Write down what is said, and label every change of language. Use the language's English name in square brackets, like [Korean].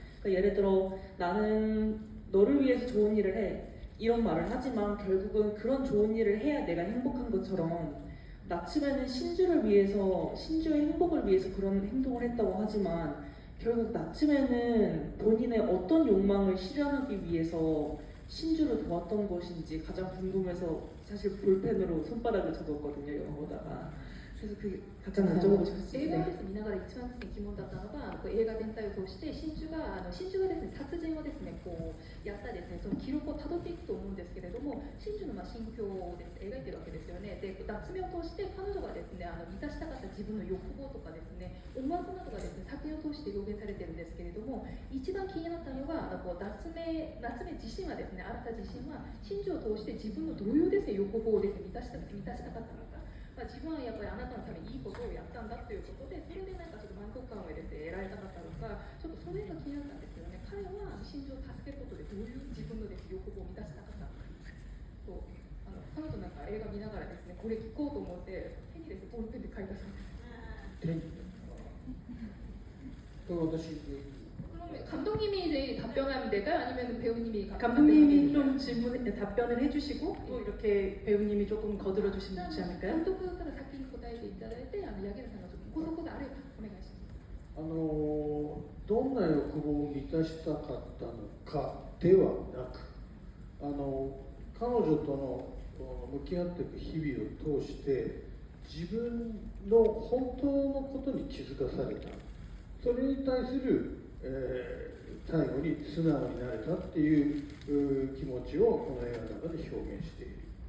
[Korean] 그러니까 예를 들어 나는 너를 위해서 좋은 일을 해 이런 말을 하지만 결국은 그런 좋은 일을 해야 내가 행복한 것처럼 나츠메는 신주를 위해서 신주의 행복을 위해서 그런 행동을 했다고 하지만 결국 나츠메는 본인의 어떤 욕망을 실현하기 위해서 신주를 도왔던 것인지 가장 궁금해서 사실 볼펜으로 손바닥을 적었거든요, 영어 보다가. 그래서 그게 가장 여쭤보고 싶었습니다. [Japanese] 映画をですね見ながら一番ですね疑問だったのが、映画全体を通して真珠がですね殺人をですねこうやったですねその記録をたどっていくと思うんですけれども、真珠の心境をですね描いてるわけですよね。で、夏目を通して彼女がですね満たしたかった自分の欲望とかですね思惑などがですね作品を通して表現されてるんですけれども、一番気になったのがこう夏目自身はですねあなた自身は真珠を通して自分のどういうですね欲望をですね満たしたかったのか。自分はやっぱりあなたのためにいいことをやったんだということで、それでなんかちょっと満足感をですね得られたかったのか、ちょっとそれが気になったんですよね。彼は真珠を助けることでどういう自分のですね欲望を満たしたかったのかと、彼女なんか映画見ながらですねこれ聞こうと思って手にですねボールペンで書いたそうです。これ私 [Korean] 그러면 감독님이 이제 답변하면 될까요? 아니면 배우님이 감독님이 좀 답변을 해주시고 또 이렇게 배우님이 조금 거들어 주시면 좋지 않을까요? [Japanese] 監督から先に答えていただいて、柳楽さんがちょっとご足があればお願いします。どんな欲望を満たしたかったのかではなく、彼女との向き合っていく日々を通して自分の本当のことに気づかされた、それに対する、最後に素直になれたっていう気持ちをこの映画の中で表現している。